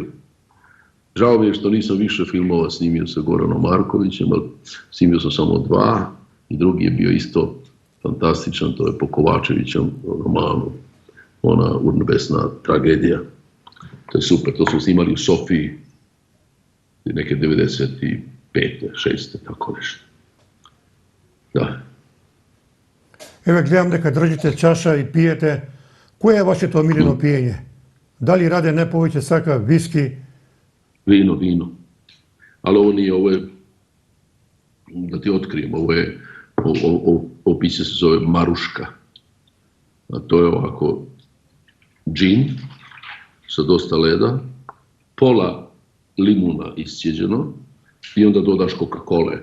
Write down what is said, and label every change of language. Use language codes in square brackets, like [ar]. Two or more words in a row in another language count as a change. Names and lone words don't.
[hr] Žao mi je što nisam više filmova snimio sa Goranom Markovićem, ali snimio sam samo 2 i drugi je bio isto fantastičan, to je po Kovačevićem romanu, ona urnebesna tragedija. To je super, to smo snimali u Sofiji neke 95. 6. tako nešto. Da. Evo gledam [mk] дека држите чаша и пиете. Кое е вашето омилено пиење? Дали Раде не повеќе сака виски? [hr] Vino. Ali ovo nije, ovo je, da ti otkrijem, ovo piće se zove Maruška. A to je ovako džin sa dosta leda, pola limuna iscijeđeno i onda dodaš Coca-Cole.